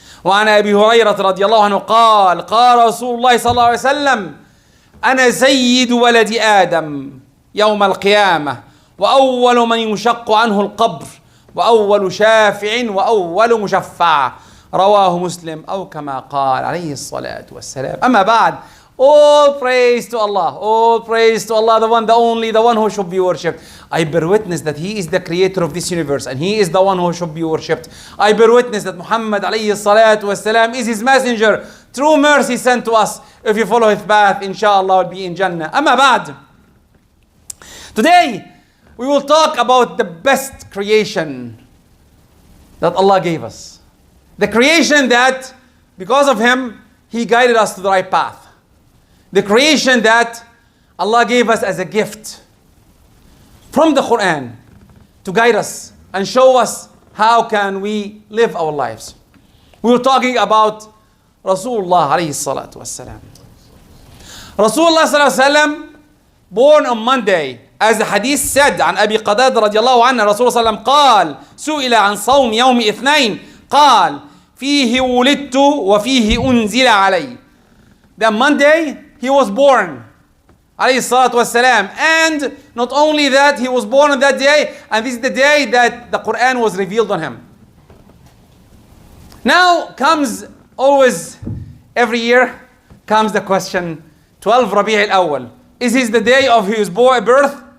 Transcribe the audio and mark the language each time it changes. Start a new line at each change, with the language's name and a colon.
Arabic: وعن أبي هريرة رضي الله عنه قال: قال رسول الله صلى الله عليه وسلم: أنا سيد ولد آدم يوم القيامة وأول من يشق عنه القبر وأول شافع وأول مشفع. رواه مسلم أو كما قال عليه الصلاة والسلام. أما بعد,
English: all praise to Allah, all praise to Allah, the one, the only, the one who should be worshipped. I bear witness that He is the creator of this universe and He is the one who should be worshipped. I bear witness that Muhammad alayhi salatu wasalam is His messenger, true mercy sent to us. If you follow His path, inshallah, will be in Jannah. Amma ba'd. Today, we will talk about the best creation that Allah gave us. The creation that, because of Him, He guided us to the right path. The creation that Allah gave us as a gift from the Quran to guide us and show us how can we live our lives. We were talking about Rasulullah alayhi salatu wassalam. Rasulullah sallallahu alayhi wasallam, born on Monday, as the hadith said,
Arabic: عن أبي قتادة رضي الله عنه رسول الله صلى الله عليه وسلم قال: سئل عن صوم يوم اثنين قال: فيه ولدت وفيه أنزل علي.
English: That Monday he was born عليه الصلاة والسلام, and not only that, he was born on that day, and this is the day that the Quran was revealed on him. Now comes, always every year comes the question, 12 Rabi' al-Awwal, is this the day of his birth?